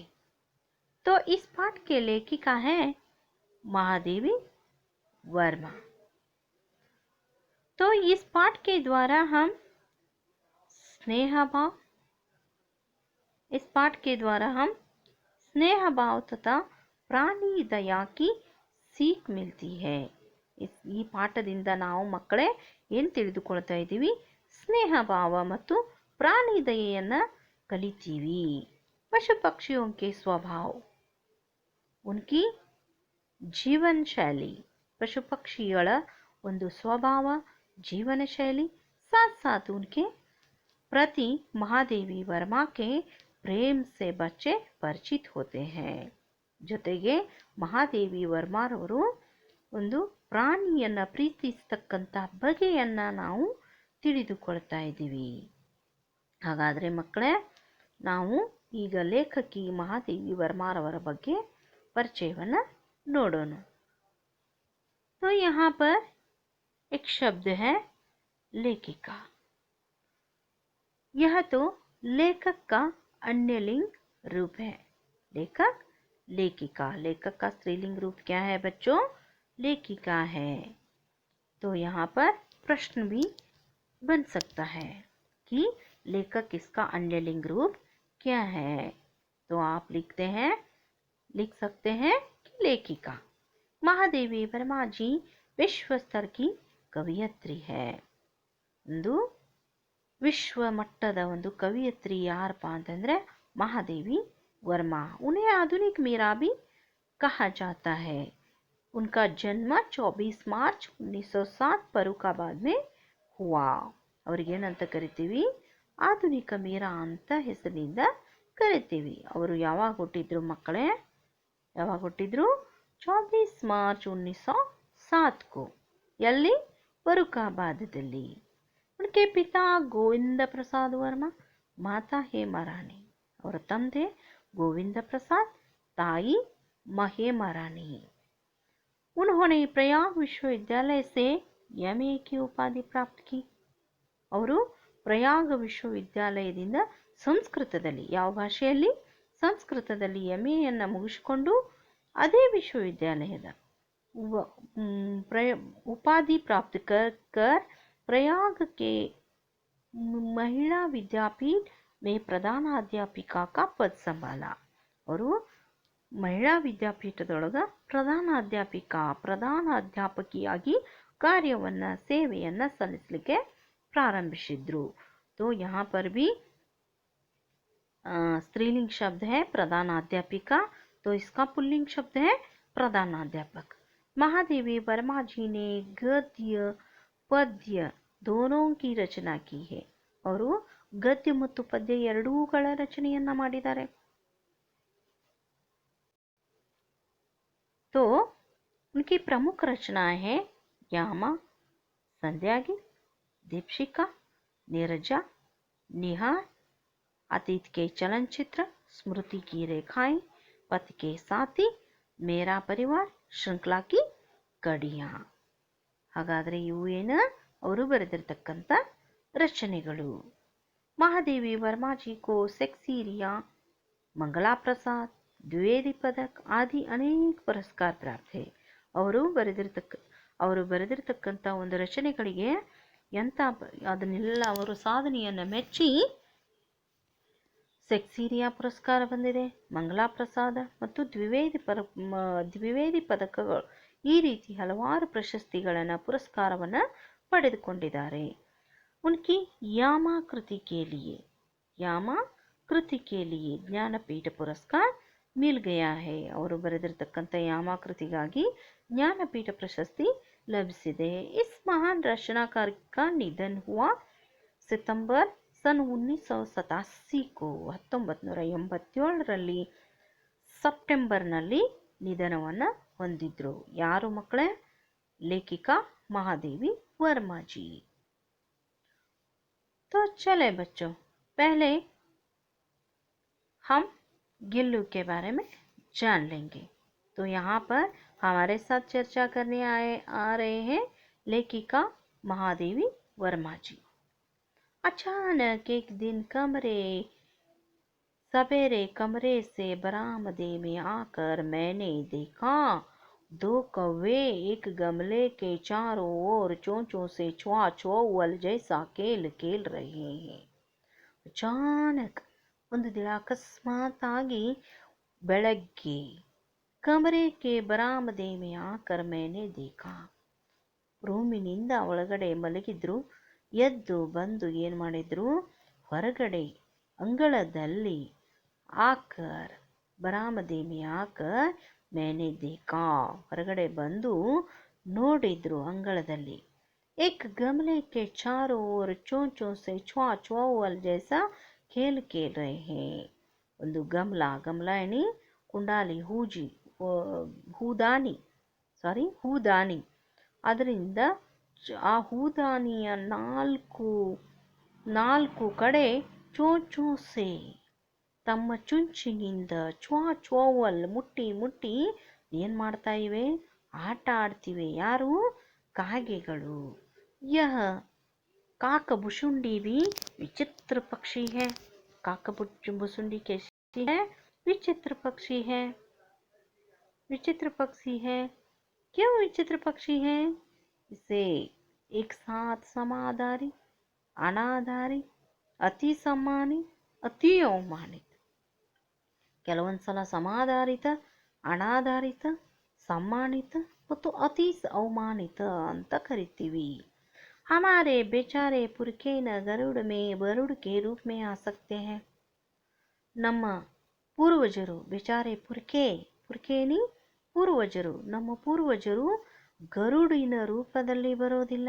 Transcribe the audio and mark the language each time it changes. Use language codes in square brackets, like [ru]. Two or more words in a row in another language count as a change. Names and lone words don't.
[hi] तो इस पाठ के लेखिका है महादेवी वर्मा। तो इस पाठ के द्वारा हम स्नेह भाव तथा प्राणी दया की सीख मिलती है। [kn] ಈ ಪಾಠದಿಂದ ನಾವು ಮಕ್ಕಳೇ ಏನು ತಿಳಿದುಕೊಳ್ತಾ ಇದ್ದೀವಿ? ಸ್ನೇಹ ಭಾವ ಮತ್ತು ಪ್ರಾಣಿ ದಯೆಯನ್ನ ಕಲಿತೀವಿ। [hi] पशु पक्षियों के स्वभाव, उनकी जीवन शैली, पशु पक्षियों ಒಂದು स्वभाव, जीवन शैली, साथ साथ उनके प्रति महादेवी वर्मा के प्रेम से बच्चे परिचित होते हैं। [kn] ಜೊತೆಗೆ ಮಹಾದೇವಿ ವರ್ಮಾರವರು ಒಂದು ಪ್ರಾಣಿಯನ್ನ ಪ್ರೀತಿಸತಕ್ಕಂತ ಬಗೆಯನ್ನ ನಾವು ತಿಳಿದುಕೊಳ್ತಾ ಇದ್ದೀವಿ। ಹಾಗಾದ್ರೆ ಮಕ್ಕಳೇ, ನಾವು ಈಗ ಲೇಖಕಿ ಮಹಾದೇವಿ ವರ್ಮಾರವರ ಬಗ್ಗೆ ಪರಿಚಯವನ್ನ ನೋಡೋಣ। [hi] तो यहाँ पर एक शब्द है लेखिका। यह तो लेखक का अन्यलिंग रूप है। लेखक, लेखिका। लेखक का स्त्रीलिंग रूप क्या है बच्चों? लेखिका है। तो यहाँ पर प्रश्न भी बन सकता है कि लेखक इसका अन्यलिंग रूप क्या है? तो आप लिख सकते हैं कि लेखिका। महादेवी वर्मा जी विश्व स्तर की कवियत्री है। ಒಂದು ವಿಶ್ವ ಮಟ್ಟದ ಒಂದು ಕವಿಯತ್ರಿ ಯಾರಪ್ಪ ಅಂತಂದ್ರೆ महादेवी वर्मा। उन्हें आधुनिक मीरा भी कहा जाता है। उनका जन्म 24 मार्च 1907 फर्रुखाबाद में हुआ। [kn] ಅವರಿಗೆ ಏನಂತ ಕರಿತೀವಿ? ಆಧುನಿಕ ಮೀರಾ ಅಂತ ಹೆಸರಿನಿಂದ ಕರಿತೀವಿ। ಅವರು ಯಾವಾಗ ಹುಟ್ಟಿದ್ರು ಮಕ್ಕಳೇ? ಯಾವಾಗ ಹುಟ್ಟಿದ್ರು? 24 ಮಾರ್ಚ್ 1907 को। ಎಲ್ಲಿ? ಫರ್ರುಖಾಬಾದದಲ್ಲಿ। [hi] उनके पिता गोविंद प्रसाद वर्मा, माता हेमा रानी। [kn] ಅವರ ತಂದೆ ಗೋವಿಂದ ಪ್ರಸಾದ್, ताई हेमा रानी। [hi] उन्होंने प्रयाग विश्वविद्यालय से एमए की उपाधि प्राप्त की। [kn] ಅವರು ಪ್ರಯಾಗ ವಿಶ್ವವಿದ್ಯಾಲಯದಿಂದ ಸಂಸ್ಕೃತದಲ್ಲಿ, ಯಾವ ಭಾಷೆಯಲ್ಲಿ? ಸಂಸ್ಕೃತದಲ್ಲಿ ಎಂಎಯನ್ನು ಮುಗಿಸಿಕೊಂಡು ಅದೇ ವಿಶ್ವವಿದ್ಯಾಲಯದ [hi] उपाधि प्राप्त कर प्रयाग के महिला विद्यापीठ में प्रधान अध्यापिका का पद संभाला। [kn] ಅವರು ಮಹಿಳಾ ವಿದ್ಯಾಪೀಠದೊಳಗ ಪ್ರಧಾನ ಅಧ್ಯಾಪಕಿಯಾಗಿ ಸೇವೆಯನ್ನ ಸಲ್ಲಿಸಲಿಕ್ಕೆ प्रारंभिसिद्रु। [hi] तो यहाँ पर भी स्त्रीलिंग शब्द है प्रधानाध्यापिका, तो इसका पुल्लिंग शब्द है प्रधानाध्यापक। महादेवी वर्मा जी ने गद्य पद्य दोनों की रचना की है। [kn] ಅವರು ಗದ್ಯ ಮತ್ತು ಪದ್ಯ ಎರಡೂಗಳ ರಚನೆಯನ್ನ ಮಾಡಿದ್ದಾರೆ। [hi] तो उनकी प्रमुख रचनाएं हैं यामा, संध्यागी, दीपशिखा, नीरजा, निहार, अतीत के चलनचित्र, स्मृति की रेखाएं, पथ के साथी, मेरा परिवार, श्रृंखला की कड़ियां। [kn] ಹಾಗಾದ್ರೆ ಇವು ಏನು? ಅವರು ಬರೆದಿರತಕ್ಕಂತ ರಚನೆಗಳು। [hi] महादेवी वर्मा जी को सेक्सीरिया, मंगला प्रसाद, द्विवेदी पदक आदि अनेक पुरस्कार प्राप्त है। [kn] ಅವರು ಬರೆದಿರ್ತಕ್ಕಂಥ ಒಂದು ರಚನೆಗಳಿಗೆ ಅದನ್ನೆಲ್ಲ ಅವರು ಸಾಧನೆಯನ್ನು ಮೆಚ್ಚಿ ಸೆಕ್ಸಿರಿಯಾ ಪುರಸ್ಕಾರ ಬಂದಿದೆ, ಮಂಗಲಾ ಪ್ರಸಾದ ಮತ್ತು ದ್ವಿವೇದಿ ಪದಕಗಳು, ಈ ರೀತಿ ಹಲವಾರು ಪುರಸ್ಕಾರವನ್ನು ಪಡೆದುಕೊಂಡಿದ್ದಾರೆ. [hi] उनकी यामा कृति के लिए ज्ञानपीठ पुरस्कार मिल गया है. [kn] ಅವರು ಬರೆದಿರತಕ್ಕಂಥ ಯಾಮ ಕೃತಿಗಾಗಿ ಜ್ಞಾನಪೀಠ ಪ್ರಶಸ್ತಿ ಲಭಿಸಿದೆ. [hi] इस महान रचनाकार का निधन हुआ सितंबर सन 1987 को [kn] 1987ರಲ್ಲಿ ಸೆಪ್ಟೆಂಬರ್ನಲ್ಲಿ ನಿಧನವನ್ನು ಹೊಂದಿದ್ರು. ಯಾರು ಮಕ್ಕಳೇ? [hi] लेखिका महादेवी वर्मा जी. तो चले बच्चों, पहले हम गिल्लू के बारे में जान लेंगे. तो यहाँ पर हमारे साथ चर्चा करने आ रहे हैं लेखिका महादेवी वर्मा जी. अचानक एक दिन सवेरे कमरे से बरामदे में आकर मैंने देखा 2 कौवे एक गमले के चारों ओर चोंचों से च्वाल जैसा खेल रहे हैं. अचानक [kn] ಒಂದು ದಿನ ಅಕಸ್ಮಾತಾಗಿ ಬೆಳಗ್ಗೆ [hi] कमरे के बरामदे में आकर मैंने देखा, [kn] ರೂಮಿನಿಂದ ಒಳಗಡೆ ಮಲಗಿದ್ರು, ಎದ್ದು ಬಂದು ಏನು ಮಾಡಿದ್ರು, ಹೊರಗಡೆ ಅಂಗಳದಲ್ಲಿ [hi] आकर बरामदे में आकर मैंने देखा, [kn] ಹೊರಗಡೆ ಬಂದು ನೋಡಿದ್ರು ಅಂಗಳದಲ್ಲಿ. [hi] एक गमले के चारों ओर चोंचों से च्वाल जैसा खेल रहे हैं. [kn] ಒಂದು ಗಮಲ ಎನಿ ಕುಂಡಾಲಿ ಹೂದಾನಿ, ಅದರಿಂದ ಆ ಹೂದಾನಿಯ ನಾಲ್ಕು ಕಡೆ ಚೋಂಚೋಸೆ ತಮ್ಮ ಚುಂಚಿನಿಂದ ಚ್ವಾಲ್ ಮುಟ್ಟಿ ಏನ್ ಮಾಡ್ತಾ ಇವೆ? ಆಟ ಆಡ್ತಿವೆ. ಯಾರು? ಕಾಗೆಗಳು. [hi] यह काकभुसुंडी भी विचित्र पक्षी है. काकभुसुंडी कैसी है? विचित्र पक्षी है. क्यों विचित्र पक्षी है? इसे एक साथ समाधारी, अनाधारी, अति सम्मानित, अति अवमानित, [kn] ಕೆಲವೊಂದ್ಸಲ ಸಮಾಧಾರಿತ, ಅನಾಧಾರಿತ, सम्मानित ಮತ್ತು ಅತಿ ಅವಮಾನಿತ ಅಂತ ಕರಿತೀವಿ. [hi] हमारे बेचारे पुरखे न गरुड़ के रूप में आ सकते हैं. [kn] ನಮ್ಮ ಪೂರ್ವಜರು, बेचारे ಪುರ್ಖೇನಿ ಪೂರ್ವಜರು, ನಮ್ಮ ಪೂರ್ವಜರು ಗರುಡಿನ ರೂಪದಲ್ಲಿ ಬರೋದಿಲ್ಲ.